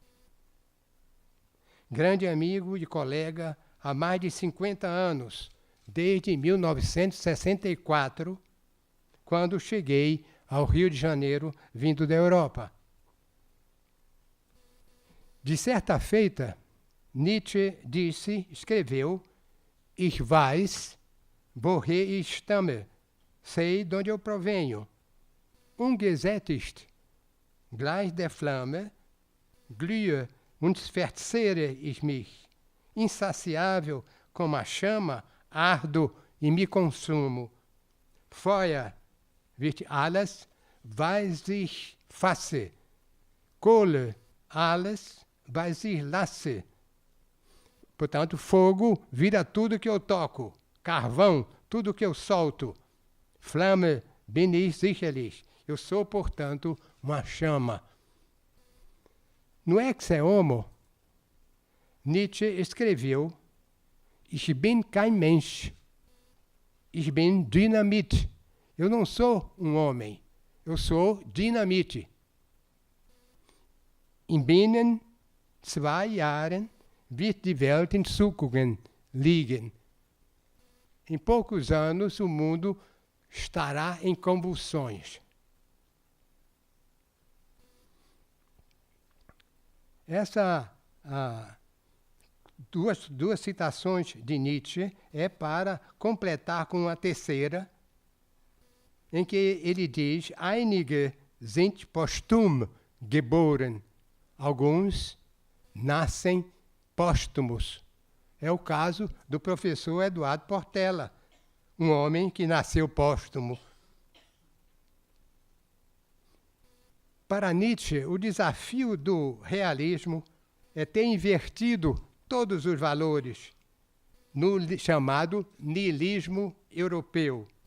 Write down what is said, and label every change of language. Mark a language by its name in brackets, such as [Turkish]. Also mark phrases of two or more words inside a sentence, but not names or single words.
[Portuguese] Grande amigo e colega há mais de 50 anos, desde 1964, quando cheguei ao Rio de Janeiro, vindo da Europa. De certa feita, Nietzsche escreveu: [German] Ich weiß, woher ich stamme, [Portuguese] sei de onde eu provenho. [German] Ungesättigt ist, gleich der Flamme, glühe und verzehre ich mich. [Portuguese] Insaciável como a chama, ardo e me consumo. [German] Feuer wird alles, was ich fasse. Kohle, alles, was ich lasse. [Portuguese] Portanto, fogo vira tudo que eu toco. Carvão, tudo que eu solto. [German] Flamme bin ich sicherlich. [Portuguese] Eu sou, portanto, uma chama. No Ecce Homo, Nietzsche escreveu: [German] Ich bin kein Mensch. Ich bin Dynamit. [Portuguese] Eu não sou um homem. Eu sou dinamite. [German] In binnen 2 Jahren wird die Welt in Zuckungen liegen. [Portuguese] Em poucos anos, o mundo estará em convulsões. Duas citações de Nietzsche é para completar com uma terceira, em que ele diz: [German] Einige sind posthum geboren. [Portuguese] Alguns nascem póstumos. É o caso do professor Eduardo Portela, um homem que nasceu póstumo. Para Nietzsche, o desafio do realismo é ter invertido todos os valores no chamado niilismo europeu.